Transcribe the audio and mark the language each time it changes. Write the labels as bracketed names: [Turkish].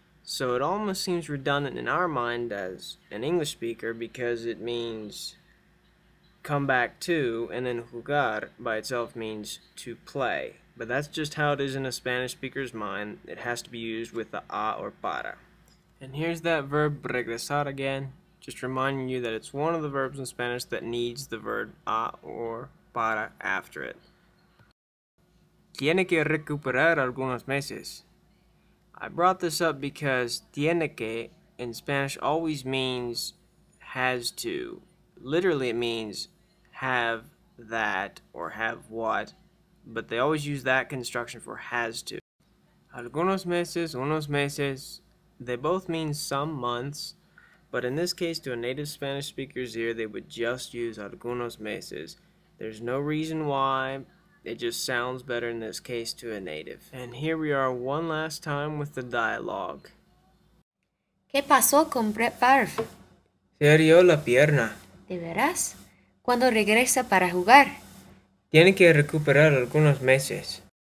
[English] So it almost seems redundant in our mind as an English speaker because it means come back to, and then jugar by itself means to play. But that's just how it is in a Spanish speaker's mind. It has to be used with the a or para. And here's that verb regresar again. Just reminding you that it's one of the verbs in Spanish that needs the verb a or para after it. [Spanish] Tiene que recuperar algunos meses. [English] I brought this up because [Spanish] tiene que [English] in Spanish always means has to. Literally it means have that or have what, but they always use that construction for has to. [Spanish] Algunos meses, unos meses, [English] they both mean some months, but in this case to a native Spanish speaker's ear they would just use [Spanish] algunos meses. [English] There's no reason why. It just sounds better in this case to a native. And here we are one last time with the dialogue. [Spanish] ¿Qué pasó con Brett Favre? Se hirió la pierna. ¿De veras? ¿Cuándo regresa para jugar? Tiene que recuperar algunos meses.